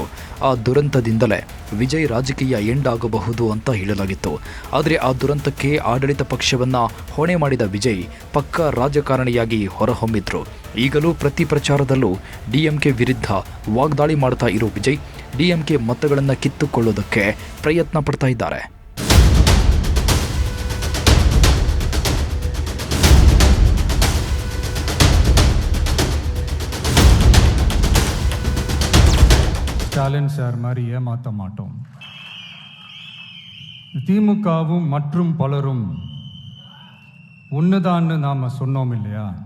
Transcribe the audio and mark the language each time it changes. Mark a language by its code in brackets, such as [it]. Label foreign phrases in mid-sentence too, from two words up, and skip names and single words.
[kn] ಆ ದುರಂತದಿಂದಲೇ ವಿಜಯ್ ರಾಜಕೀಯ ಎಂಡ್ ಆಗಬಹುದು ಅಂತ ಹೇಳಲಾಗಿತ್ತು. ಆದರೆ ಆ ದುರಂತಕ್ಕೆ ಆಡಳಿತ ಪಕ್ಷವನ್ನ ಹೊಣೆ ಮಾಡಿದ ವಿಜಯ್ ಪಕ್ಕಾ ರಾಜಕಾರಣಿಯಾಗಿ ಹೊರಹೊಮ್ಮಿದ್ರು. ಈಗಲೂ ಪ್ರತಿ ಪ್ರಚಾರದಲ್ಲೂ ಡಿಎಂಕೆ ವಿರುದ್ಧ ವಾಗ್ದಾಳಿ ಮಾಡ್ತಾ ಇರೋ ವಿಜಯ್ ಡಿಎಂಕೆ ಮತಗಳನ್ನು ಕಿತ್ತುಕೊಳ್ಳೋದಕ್ಕೆ ಪ್ರಯತ್ನ ಪಡ್ತಾ ಇದ್ದಾರೆ. [ta] ஸ்டாலின் சார் மாதிரி ஏமாற்ற மாட்டோம். திமுகவும் மற்றும் பலரும் ஒன்றுதான்னு நாம் சொன்னோம் இல்லையா?